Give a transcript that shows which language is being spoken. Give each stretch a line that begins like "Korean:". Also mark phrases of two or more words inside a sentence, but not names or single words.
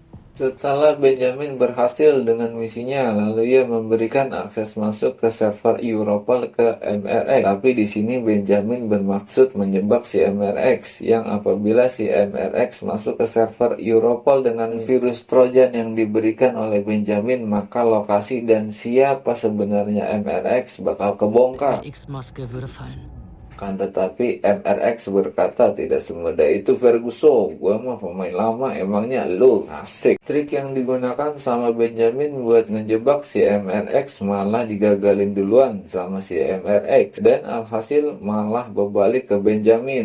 Indonesian: Setelah Benjamin berhasil dengan misinya, lalu ia memberikan akses masuk ke server Europol ke MRX. Tapi di sini Benjamin bermaksud menjebak si MRX, yang apabila si MRX masuk ke server Europol dengan virus Trojan yang diberikan oleh Benjamin, maka lokasi dan siapa sebenarnya MRX bakal kebongkar.
German: Der X-Maske würde fallen.
Indonesian: Kan tetapi MRX berkata, tidak semudah itu Ferguson, gua mah pemain lama, emangnya lu. Asik. Trik yang digunakan sama Benjamin buat ngejebak si MRX malah digagalin duluan sama si MRX, dan alhasil malah berbalik ke Benjamin.